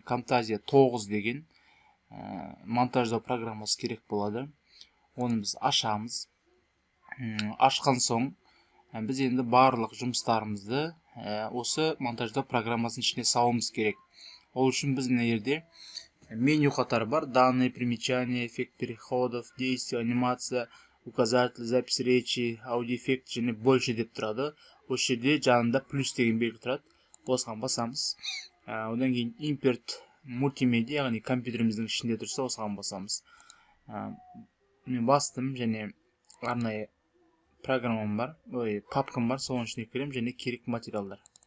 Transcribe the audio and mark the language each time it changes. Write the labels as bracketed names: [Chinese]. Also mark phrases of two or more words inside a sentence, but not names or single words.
[Kazakh] Camtasia 9 деген монтаждау программасы керек болады. Оны біз ашамыз. Ашқан соң біз енді барлық жұмыстарымызды осы монтаждау программасының ішіне салуымыз керек. Ол үшін біз мына жерде меню қатары бар: [Russian] данные, примечания, эффект переходов, действия, анимация, указатель, запись речи, [Kazakh] аудиоэффект және больше деп тұрады. Осы жерде жанында плюс деген белгі тұрады. Осыған басамыз. Одан кейін импорт мультимедиа, яғни компьютеріміздің ішінде тұрса, осыған басамыз. Мен бастым және арнайы программам бар, папкам бар, соның ішіне кірем және керек материалдар.